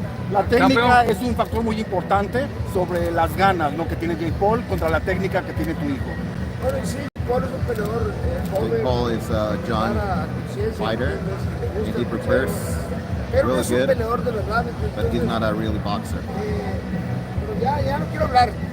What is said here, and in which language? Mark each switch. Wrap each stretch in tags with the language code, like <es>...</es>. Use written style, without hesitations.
<es>La técnica es un factor muy importante sobre las ganas, ¿no? Que tiene Jake Paul contra la técnica que tiene tu hijo. Bueno, y sí, Paul es un peleador joven.</es> <en>Jake Paul is a young fighter, and he prepares really good, but he's not a real boxer.</en> <es>Pero ya no quiero hablar.</es>